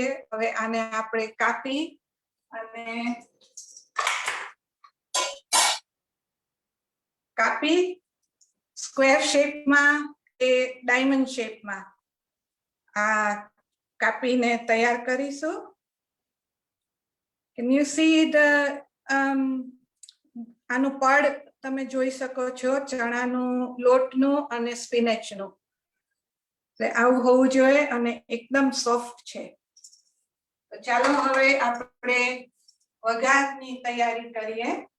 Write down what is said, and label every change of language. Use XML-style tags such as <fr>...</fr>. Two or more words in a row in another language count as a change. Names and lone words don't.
<gu>હવે આને આપણે કાપી</gu> <en>square shape</en> <gu>કે</gu> <en>diamond shape</en> <gu>આ કાપીને તૈયાર કરીશું.</gu> <en>Can you see the</en> <gu>આનું પડ તમે જોઈ શકો છો, ચણાનું લોટનું અને સ્પિનેચનું. એટલે આવું હોવું જોઈએ અને એકદમ સોફ્ટ છે. તો ચાલો હવે આપણે વઘારની તૈયારી કરીએ.</gu>